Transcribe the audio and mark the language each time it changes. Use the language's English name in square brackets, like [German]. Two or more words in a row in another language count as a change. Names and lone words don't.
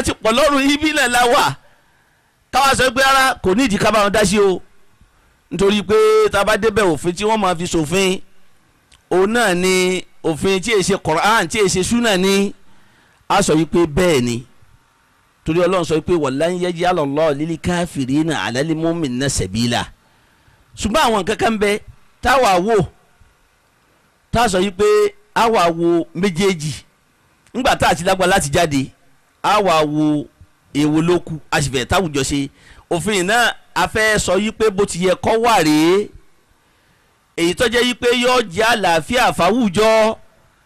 [Yoruba] ti pọ̀ lọ́rùn ibi náà la wà káwa sọ pé ara kò ní ìdí ká bá wọn dá sí o nítorí pé tá a bá débẹ̀ òfin tí wọ́n máa fi ṣòfin òun náà ni òfin tí èsè Quran tí èsè súnà ni a sọ wípé bẹ́ẹ̀ ni torí Ọlọ́run sọ wípé [Arabic] ولن يجعل الله للكافرين على للمؤمنين سبيلا [Yoruba] ṣùgbọ́n àwọn kankan bẹ táwa wò tá a sọ wípé àwa wo méjèèjì ńgbà tá a ti lágbá láti jáde àwa wo èwo ló kù a sì fẹ́ táwùjọ ṣe òfin náà a fẹ́ sọ yí pé bó ti yẹ kọ́ wà rèé èyí tó jẹ́ yí pé yóò jẹ́ àlàáfíà fáwùjọ